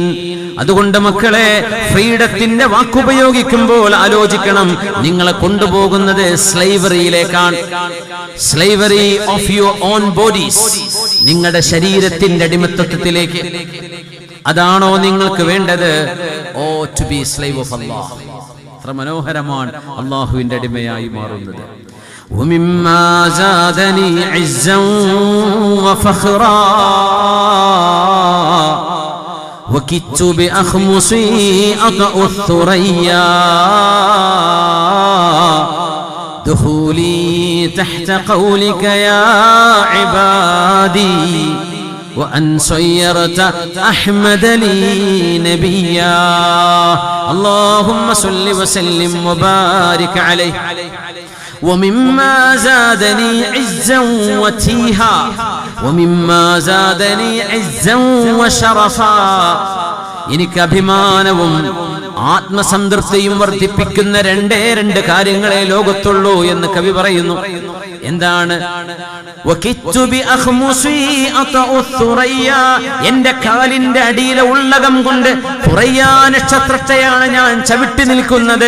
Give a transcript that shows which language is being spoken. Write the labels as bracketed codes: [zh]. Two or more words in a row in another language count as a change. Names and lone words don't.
[ml] അതുകൊണ്ട് മക്കളെ, ഫ്രീഡത്തിന്റെ വാക്കുപയോഗിക്കുമ്പോൾ ആലോചിക്കണം, നിങ്ങളെ കൊണ്ടുപോകുന്നത് സ്ലേവറിയിലേക്കാണ്. [en] slavery of your own bodies, [ml] നിങ്ങളുടെ ശരീരത്തിന്റെ അടിമത്തത്തിലേക്ക്. അതാണോ നിങ്ങൾക്ക് വേണ്ടത്? [en] O to be slave of Allah. [ml] എത്ര മനോഹരമാണ് അല്ലാഹുവിന്റെ അടിമയായി മാറുന്നത്. [ar] ومما زادني عزا وفخرا وكدت بأخمصي أطأ الثريا دخولي تحت قولك يا عبادي وأن صيرت أحمد لي نبيا اللهم صل وسلم وبارك عليه ومما زادني عزا وتيها ومما زادني عزا وشرفا [ml] എനിക്ക് അഭിമാനവും ആത്മസംതൃപ്തിയും വർദ്ധിപ്പിക്കുന്ന രണ്ട് കാര്യങ്ങളെ ലോകത്തുള്ളൂ എന്ന് കവി പറയുന്നു. എന്താണ്? എന്റെ കാലിന്റെ അടിയിലെ ഉള്ളകം കൊണ്ട് ഖുറയ്യാ നക്ഷത്രത്തെയാണ് ഞാൻ ചവിട്ടി നിൽക്കുന്നത്.